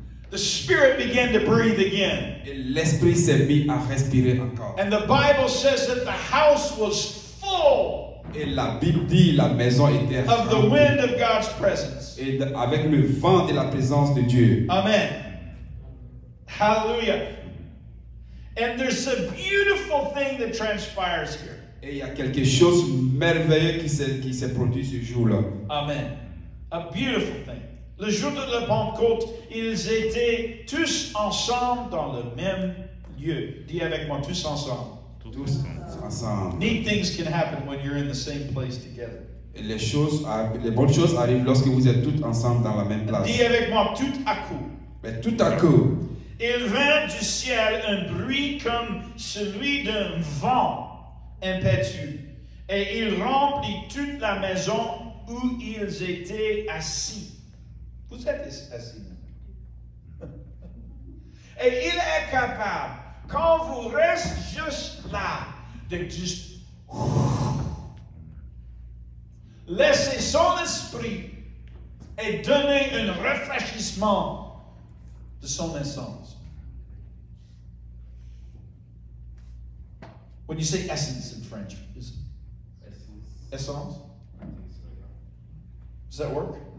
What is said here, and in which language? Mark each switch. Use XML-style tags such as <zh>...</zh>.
<en>the Spirit began to breathe again.</en> <fr>Et l'esprit s'est mis à respirer encore.</fr> <en>And the Bible says that the house was full</en> <fr>Et la Bible dit la maison était</fr> <en>of the</en> <fr>remplie.</fr> <en>wind of God's presence.</en> <fr>Et avec le vent de la présence de Dieu.</fr> <en>Amen. Hallelujah. And there's a beautiful thing that transpires here.</en> <fr>Et il y a quelque chose de merveilleux qui s'est produit ce jour-là.</fr> <en>Amen. A beautiful thing.</en> <fr>Le jour de la Pentecôte, ils étaient tous ensemble dans le même lieu. Dis avec moi, tous ensemble. Tous ensemble.</fr> <en>Neat things can happen when you're in the same place together.</en> <fr>Et les bonnes choses arrivent lorsque vous êtes tous ensemble dans la même place. Dis avec moi, tout à coup. Mais tout à coup, Il vint du ciel un bruit comme celui d'un vent impétueux, et il remplit toute la maison où ils étaient assis. Vous êtes assis. Et il est capable, quand vous restez juste là, de juste laisser son esprit et donner un rafraîchissement de son essence.</fr> <en>When you say essence in French, is it essence? Does that work?</en>